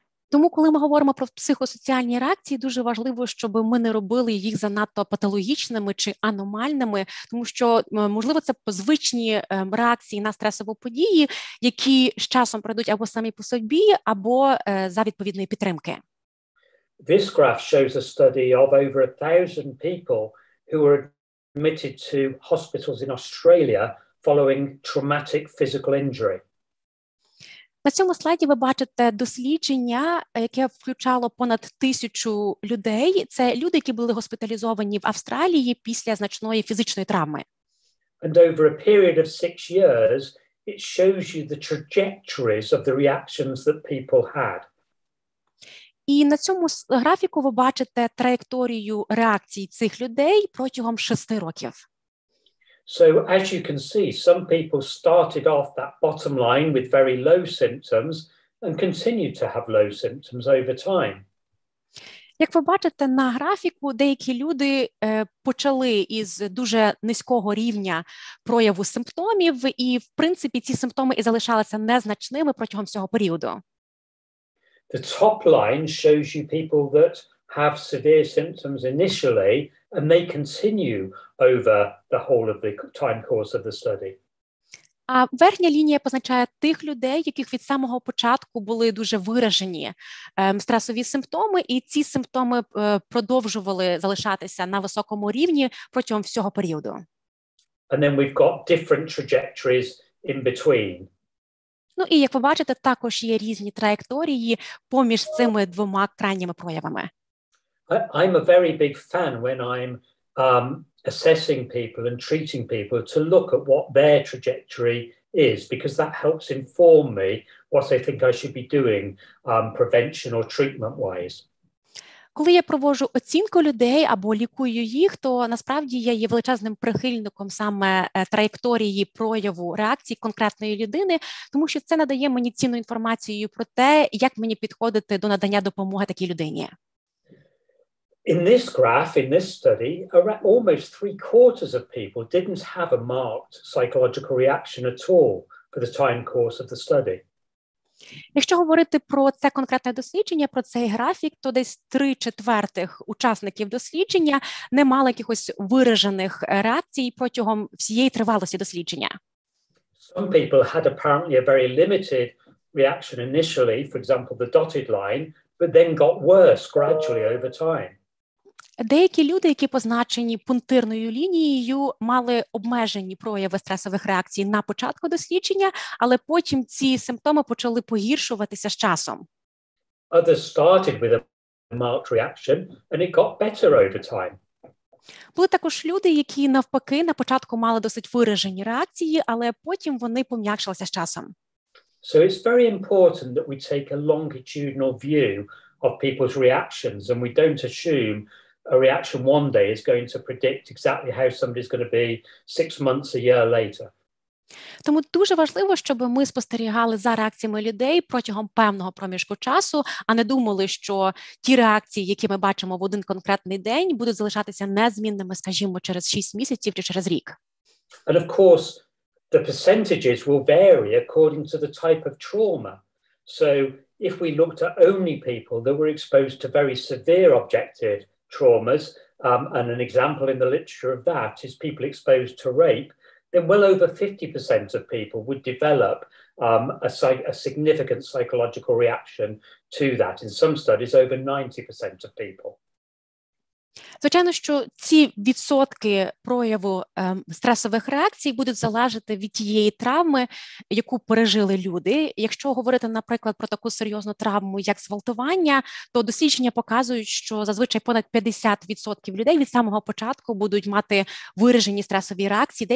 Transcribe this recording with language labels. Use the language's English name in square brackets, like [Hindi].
[Ukrainian] Тому, коли ми говоримо про психосоціальні реакції, дуже важливо, щоб ми не робили їх занадто патологічними чи аномальними, тому що, можливо, це звичні реакції на стресову подію, які з часом пройдуть або самі по собі, або за відповідної підтримки. [English] This graph shows a study of over 1,000 people who were admitted to hospitals in Australia following traumatic physical injury. [Ukrainian] На цьому слайді ви бачите дослідження, яке включало понад 1000 людей. Це люди, які були госпіталізовані в Австралії після значної фізичної травми. [English] And over a period of 6 years, it shows you the trajectories of the reactions that people had. [Ukrainian] І на цьому графіку ви бачите траєкторію реакцій цих людей протягом 6 років. [English] So as you can see, some people started off that bottom line with very low symptoms and continued to have low symptoms over time. [Ukrainian] Як ви бачите на графіку, деякі люди почали із дуже низького рівня прояву симптомів, і, в принципі, ці симптоми і залишалися незначними протягом всього періоду. [English] The top line shows you people that have severe symptoms initially and they continue over the whole of the time course of the study. [Ukrainian] А верхня лінія позначає тих людей, яких від самого початку були дуже виражені стресові симптоми, і ці симптоми продовжували залишатися на високому рівні протягом всього періоду. [English] And then we've got different trajectories in between. [Ukrainian] Ну і, як ви бачите, також є різні траєкторії поміж цими двома крайніми проявами. [English] I'm a very big fan when I'm assessing people and treating people to look at what their trajectory is, because that helps inform me what I think I should be doing prevention or treatment-wise. [Ukrainian] Коли я проводжу оцінку людей або лікую їх, то насправді я є величезним прихильником саме траєкторії прояву реакції конкретної людини, тому що це надає мені цінну інформацію про те, як мені підходити до надання допомоги такій людині. [English] In this graph, in this study, almost 3/4 of people didn't have a marked psychological reaction at all for the time course of the study. [Ukrainian] Якщо говорити про це конкретне дослідження, про цей графік, то десь 3/4 учасників дослідження не мали якихось виражених реакцій протягом всієї тривалості дослідження. [English] Some people had apparently a very limited reaction initially, for example, the dotted line, but then got worse gradually over time. [Ukrainian] Деякі люди, які позначені пунктирною лінією, мали обмежені прояви стресових реакцій на початку дослідження, але потім ці симптоми почали погіршуватися з часом. [English] Others started with a marked reaction and it got better over time. [Ukrainian] Були також люди, які навпаки на початку мали досить виражені реакції, але потім вони пом'якшилися з часом. [English] So it's very important that we take a longitudinal view of people's reactions and we don't assume a reaction one day is going to predict exactly how somebody's going to be 6 months, a year later. [Ukrainian] Тому дуже важливо, щоб ми спостерігали за реакціями людей протягом певного проміжку часу, а не думали, що ті реакції, які ми бачимо в один конкретний день, будуть залишатися незмінними, скажімо, через 6 місяців чи через рік. [English] And of course, the percentages will vary according to the type of trauma. So if we looked at only people that were exposed to very severe objective traumas, and an example in the literature of that is people exposed to rape, then well over 50% of people would develop a significant psychological reaction to that. In some studies, over 90% of people. [Ukrainian] Звичайно, що ці відсотки прояву стресових реакцій будуть залежати від тієї травми, яку пережили люди. Якщо говорити, наприклад, про таку серйозну травму, як зґвалтування, то дослідження показують, що зазвичай понад 50% людей від самого початку будуть мати виражені стресові реакції.